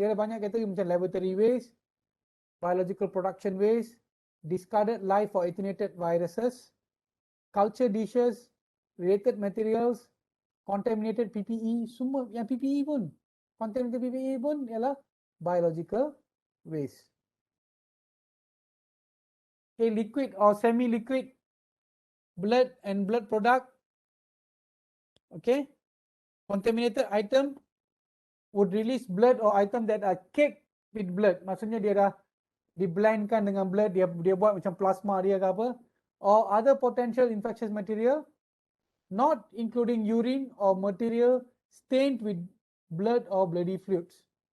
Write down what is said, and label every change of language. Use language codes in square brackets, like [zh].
[ms] Dia ada banyak kategori macam [en] laboratory waste, biological production waste, discarded live or attenuated viruses, culture dishes, related materials, contaminated PPE, [ms] semua yang PPE pun, [en] contaminated PPE [ms] pun ialah [en] biological waste. Okay, liquid or semi-liquid blood and blood product. Okay, contaminated item would release blood or item that are caked with blood. [ms] Maksudnya dia dah diblendkan dengan blood, dia buat macam plasma dia ke apa. [en] Or other potential infectious material, not including urine or material stained with blood or bloody fluids.